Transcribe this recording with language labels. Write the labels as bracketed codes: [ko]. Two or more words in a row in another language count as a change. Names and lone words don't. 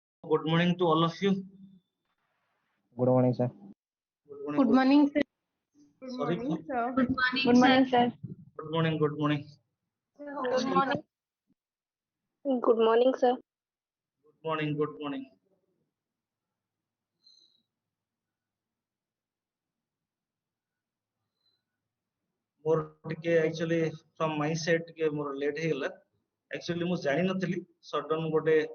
[en] Good morning to all of you. Good morning, sir. Good morning. Good morning, sir. Good Sorry. morning, sir. Good morning, sir. Good morning. Good morning. Good morning. Good morning, sir. Good morning. Good morning. [or] ମୋର ଟିକେ [en] actually from my side [or] ଟିକେ ମୋର late ହେଇଗଲା actually ମୁଁ ଜାଣି ନଥିଲି sudden ଗୋଟେ